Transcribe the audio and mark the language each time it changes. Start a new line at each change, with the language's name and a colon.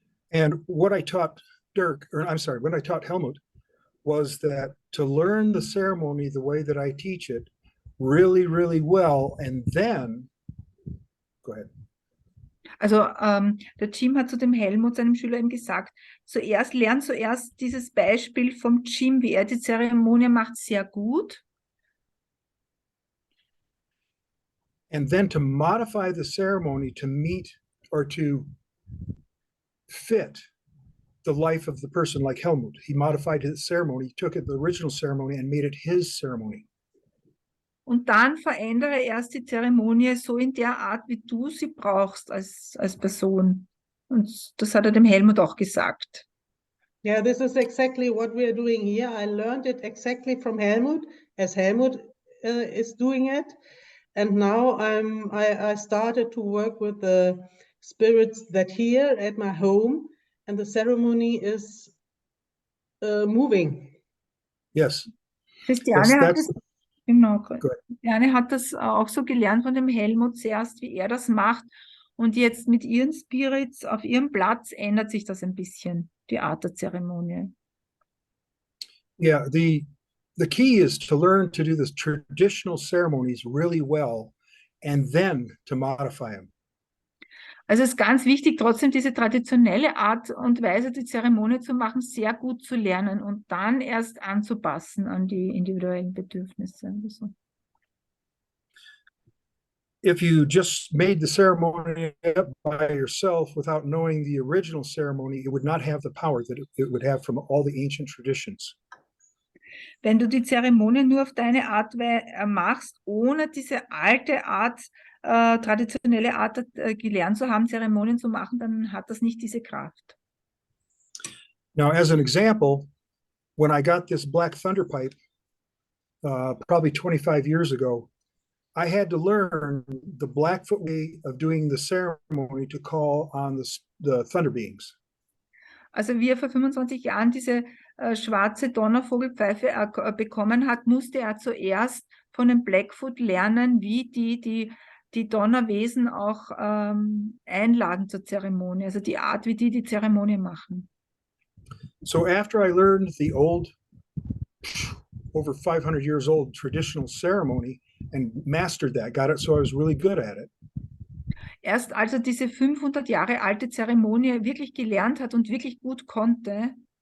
English: And what I taught Dirk, or I'm sorry, what I taught Helmut was that to learn the ceremony the way that I teach it really, really well, and then, go ahead.
German: Also der Jim hat zu dem Helmut, seinem Schüler, eben gesagt, lern zuerst dieses Beispiel vom Jim, wie er die Zeremonie macht, sehr gut.
English: And then to modify the ceremony to meet or to fit the life of the person, like Helmut. He modified his ceremony, took it, the original ceremony, and made it his ceremony.
German: Und dann verändere erst die Zeremonie so in der Art, wie du sie brauchst als Person. Und das hat er dem Helmut auch gesagt.
English: Yeah, this is exactly what we are doing here. I learned it exactly from Helmut, as Helmut is doing it. And now I started to work with the spirits that here at my home, and the ceremony is moving. Yes.
German: Christiane hat
English: that's
German: das, genau,
English: Good.
German: Christiane hat das auch so gelernt von dem Helmut zuerst, wie er das macht. Und jetzt mit ihren Spirits auf ihrem Platz ändert sich das ein bisschen, die Art der Zeremonie.
English: Yeah, the key is to learn to do the traditional ceremonies really well and then to modify them.
German: Also es ist ganz wichtig, trotzdem diese traditionelle Art und Weise, die Zeremonie zu machen, sehr gut zu lernen und dann erst anzupassen an die individuellen Bedürfnisse. Also.
English: If you just made the ceremony up by yourself without knowing the original ceremony, it would not have the power that it would have from all the ancient traditions.
German: Wenn du die Zeremonie nur auf deine Art machst, ohne diese alte Art, traditionelle Art gelernt zu haben, Zeremonien zu machen, dann hat das nicht diese Kraft.
English: Now, as an example, when I got this black thunder pipe, probably 25 years ago, I had to learn the Blackfoot way of doing the ceremony to call on the thunder beings.
German: Also wie er vor 25 Jahren diese schwarze Donnervogelpfeife bekommen hat, musste er zuerst von dem Blackfoot lernen, wie die Donnerwesen auch einladen zur Zeremonie, also die Art, wie die Zeremonie machen.
English: So after I learned the old, over 500 years old traditional ceremony and mastered that, got it so I was really good at it.
German: Erst als er diese 500 Jahre alte Zeremonie wirklich gelernt hat und wirklich gut konnte.